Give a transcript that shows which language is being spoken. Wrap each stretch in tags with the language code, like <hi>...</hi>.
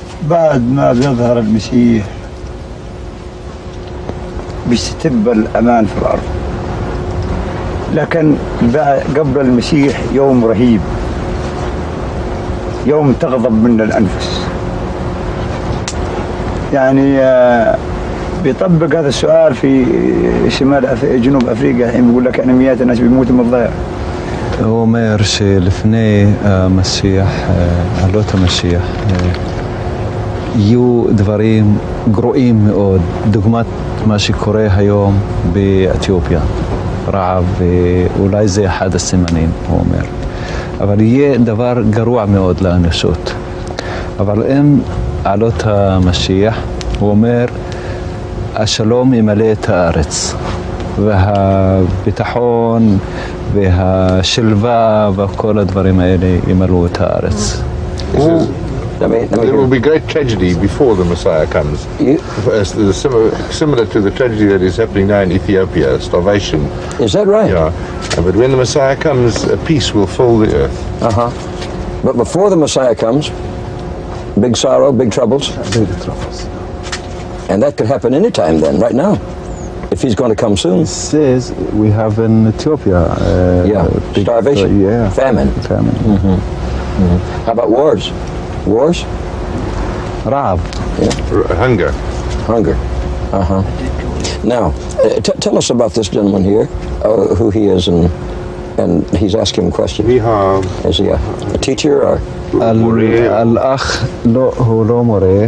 <ar>بعد ما بيظهر المسيح بيستتب الأمان في الأرض، لكن قبل المسيح يوم رهيب، يوم تغضب منه الأنفس. يعني بيطبق هذا السؤال في جنوب أفريقيا، الحين بيقول لك أنا مئات الناس بيموتوا من الضياع.</ar> <he>הוא אומר שלפני המשיח, עלות המשיח, יהיו דברים גרועים מאוד, דוגמת מה שקורה היום באתיופיה, רעב, ואולי זה אחד הסימנים, הוא אומר. אבל יהיה דבר גרוע מאוד לאנושות. אבל עם עלות המשיח, הוא אומר, השלום ימלא את הארץ, והביטחון והשלווה וכל הדברים האלה ימלאו את הארץ.</he> <en>There will be great tragedy before the Messiah comes. Similar to the tragedy that is happening now in Ethiopia, starvation. Is that right? Yeah. But when the Messiah comes, peace will fill the earth. But before the Messiah comes, big sorrow, big troubles. Big troubles. And that could happen anytime then, right now, if he's going to come soon. It says we have in Ethiopia starvation, famine. How about wars? Wars?</en> <he>Raab.</he> <en>Hunger. Now, tell us about this gentleman here, who he is, and he's asking him a question. Is he a teacher or?</en> <ar>الأخ هو</ar> <he>לא מורה.</he>